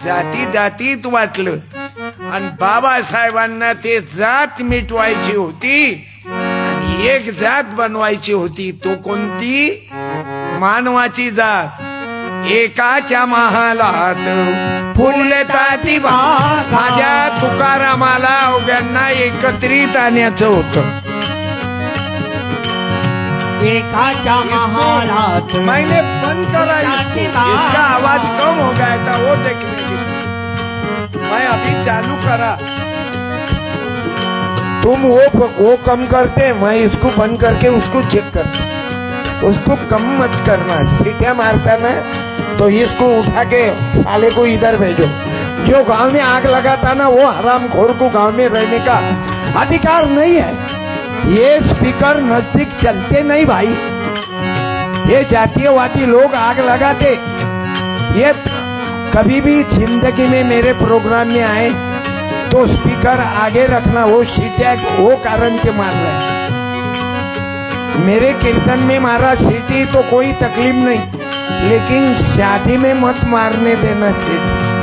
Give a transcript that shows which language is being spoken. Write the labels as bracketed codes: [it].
[mr] जाती जातीत वाटलं. आणि बाबासाहेबांना ते जात मिटवायची होती आणि एक जात बनवायची होती. तो कोणती? मानवाची जात. एकाच्या महालात फुलताती बागा. माझ्या तुकारामाला अवघ्यांना एकत्रित आणायचं होतं. एकाच्या महालात [hi] मैंने बंद करा, इसका आवाज कम हो गया था वो देखने के लिए. मैं अभी चालू करा. तुम वो कम करते, मैं इसको बंद करके उसको चेक करता. उसको कम मत करना. सीटियां मारता ना तो इसको उठा के साले को इधर भेजो. जो गांव में आग लगाता ना वो हरामखोर को गांव में रहने का अधिकार नहीं है. ये स्पीकर नजदीक चलते नहीं भाई. ये जातीयवादी लोग आग लगाते. ये कभी भी जिंदगी में मेरे प्रोग्राम में आए तो स्पीकर आगे रखना. वो सीटियां वो कारण के मार रहे हैं. मेरे कीर्तन में मारा सीटी तो कोई तकलीफ नहीं, लेकिन शादी में मत मारने देना सीटी.